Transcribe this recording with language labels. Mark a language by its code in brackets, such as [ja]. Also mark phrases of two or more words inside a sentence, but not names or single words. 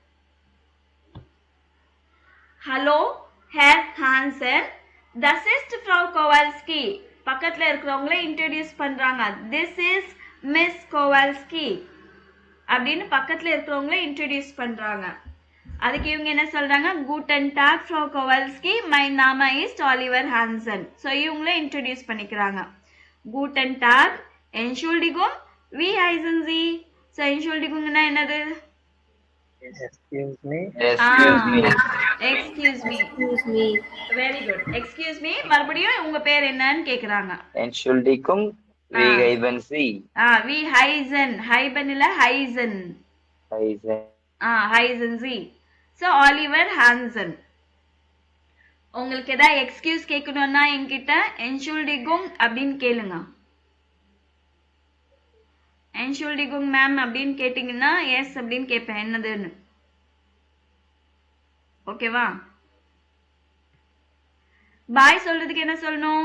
[de] Hallo Herr Hansen, das ist Frau Kowalski. [ta] பக்கத்துல இருக்கிறவங்கள இன்ட்ரோடியூஸ் பண்றாங்க. [en] this is Miss Kowalski [ta] அப்படின்னு பக்கத்துல இருக்கிறவங்கள இன்ட்ரோடியூஸ் பண்றாங்க. அதுக்கு இவங்க என்ன சொல்றாங்க? [de] guten tag Frau Kowalski, [en] my name is Oliver Hansen. [ta] ஸோ இவங்கள இன்ட்ரோடியூஸ் பண்ணிக்கிறாங்க. [de] guten tag, entschuldigung, wie heißen Sie? [ta] ஸோ entschuldigungனா என்னது? [en] Excuse me. Excuse me. Very good. Excuse me. [ta] மறுபடியும் உங்க பேர் என்னன்னு கேக்குறாங்க. [de] Entschuldigung, wie heißen Sie? Wie heißen. Heiben இல்ல heißen. Heißen Sie. [en] So Oliver Hansen. [ta] உங்களுக்கு ஏதாவது எக்ஸ்கியூஸ் கேட்கணும்னா என்கிட்ட Entschuldigung அப்படின்னு கேளுங்க. Entschuldigung மேம் அப்படின்னு கேட்டீங்கன்னா எஸ் அப்படின்னு கேட்பேன் என்னதுன்னு. ஓகேவா? பாய் சொல்றதுக்கு என்ன சொல்லணும்?